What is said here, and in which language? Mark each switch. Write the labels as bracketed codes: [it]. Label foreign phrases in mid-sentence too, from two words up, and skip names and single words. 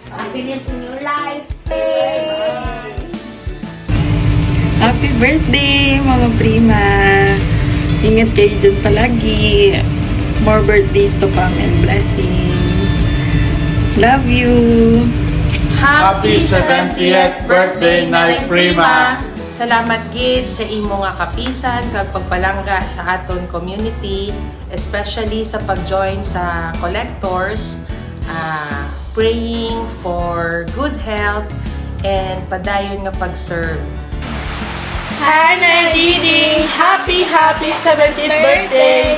[en] happiness in your life. Bye! Happy birthday, Mama Prima! [tl] Ingat kayo dyan palagi. [en] More birthdays to come and blessings. Love you! Happy 70th birthday, Nay Prima! [hil] Salamat gid sa imo nga kapisan kag pagpalangga sa aton community, especially sa pag-join sa collectors, [en] praying for good health [hil] and padayon nga pag-serve. [en] Hi, Nay Didi! Happy 70th birthday!